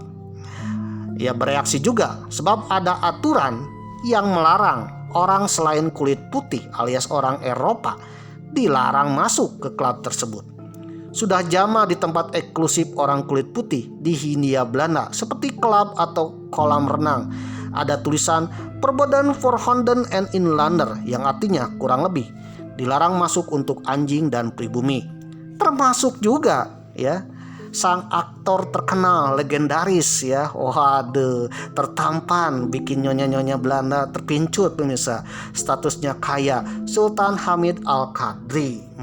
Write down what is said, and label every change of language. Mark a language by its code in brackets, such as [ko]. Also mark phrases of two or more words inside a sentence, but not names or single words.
[id] Ia bereaksi juga sebab ada aturan yang melarang orang selain kulit putih alias orang Eropa dilarang masuk ke klub tersebut. Sudah jama di tempat eksklusif orang kulit putih di Hindia Belanda seperti klub atau kolam renang ada tulisan [nl] "Verboden voor honden en inlander" [id] yang artinya kurang lebih dilarang masuk untuk anjing dan pribumi. Termasuk juga ya sang aktor terkenal legendaris ya, waduh, tertampan bikin nyonya-nyonya Belanda terpincut pemirsa. Statusnya kaya, Sultan Hamid Al-Qadri.